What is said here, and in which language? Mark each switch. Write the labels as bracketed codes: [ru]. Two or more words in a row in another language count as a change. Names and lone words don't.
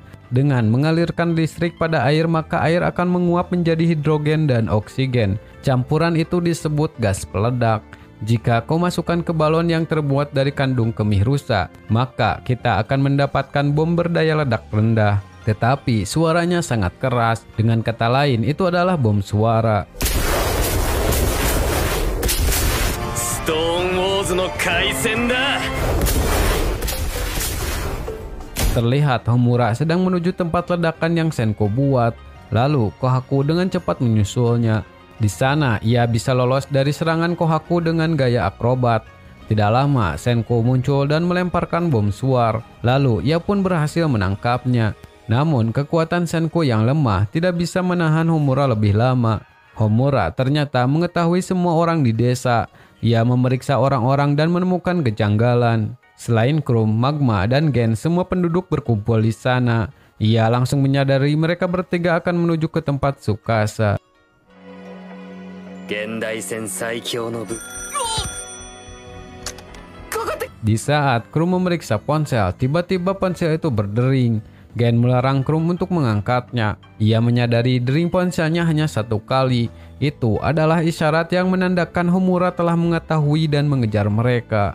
[id] Dengan mengalirkan listrik pada air, maka air akan menguap menjadi hidrogen dan oksigen. Campuran itu disebut gas peledak. Jika kau masukkan ke balon yang terbuat dari kandung kemih rusa, maka kita akan mendapatkan bom berdaya ledak rendah. Tetapi suaranya sangat keras. Dengan kata lain, itu adalah bom suara. [ja] ストーンウォーズの海戦だ。 [id] Terlihat Homura sedang menuju tempat ledakan yang Senko buat. Lalu Kohaku dengan cepat menyusulnya. Di sana ia bisa lolos dari serangan Kohaku dengan gaya akrobat. Tidak lama Senko muncul dan melemparkan bom suar. Lalu ia pun berhasil menangkapnya. Namun kekuatan Senko yang lemah tidak bisa menahan Homura lebih lama. Homura ternyata mengetahui semua orang di desa. Ia memeriksa orang-orang dan menemukan kejanggalan. Selain Krum, Magma, dan Gen, semua penduduk berkumpul di sana. Ia langsung menyadari mereka bertiga akan menuju ke tempat Tsukasa. [ja] 現代戦最強の部。 [id] Di saat Krum memeriksa ponsel, tiba-tiba ponsel itu berdering. Gen melarang Krum untuk mengangkatnya. Ia menyadari dering ponselnya hanya 1 kali. Itu adalah isyarat yang menandakan Homura telah mengetahui dan mengejar mereka.